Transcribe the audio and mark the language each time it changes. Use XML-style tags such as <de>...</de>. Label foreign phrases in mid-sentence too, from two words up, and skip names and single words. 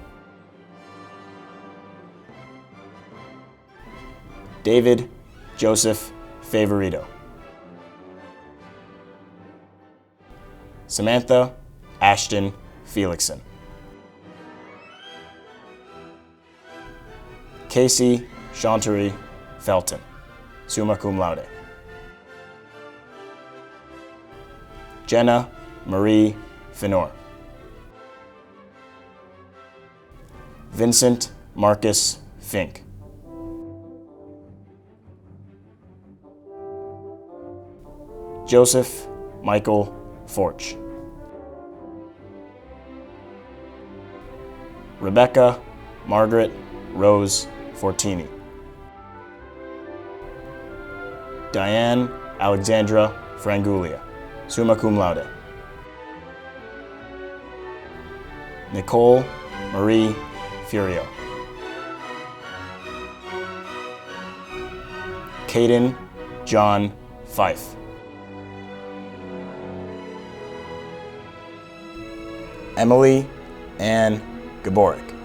<en>David Joseph Favorito. Samantha Ashton Felixson. Casey Chantery Felton,</en> <la>summa cum laude.</la> <en>Jenna Marie Finor. Vincent Marcus Fink. Joseph Michael Forch. Rebecca Margaret Rose Fortini. Diane Alexandra Frangulia,</en> <la>summa cum laude.</la> <en>Nicole Marie Furio. Caden John Fife. Emily Ann Gaborik.</en>